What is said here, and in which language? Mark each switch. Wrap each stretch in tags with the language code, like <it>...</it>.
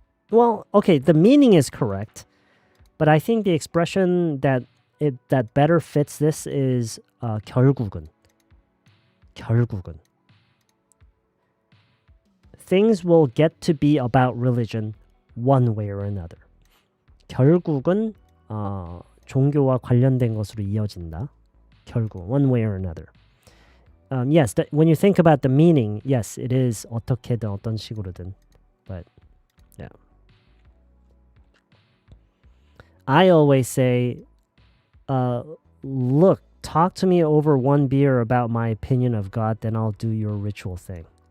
<en>Well, okay, the meaning is correct, but I think the expression that better fits this is</en> <ko>결국은. 결국은.</ko> <en>Things will get to be about religion one way or another.</en> <ko>결국은 종교와 관련된 것으로 이어진다. 결국,</ko> <en>one way or another. Yes, when you think about the meaning, yes, it is</en> <ko>어떻게든 어떤 식으로든.</ko> <en>But yeah. I always say, look, talk to me over one beer about my opinion of God, then I'll do your ritual thing.</en>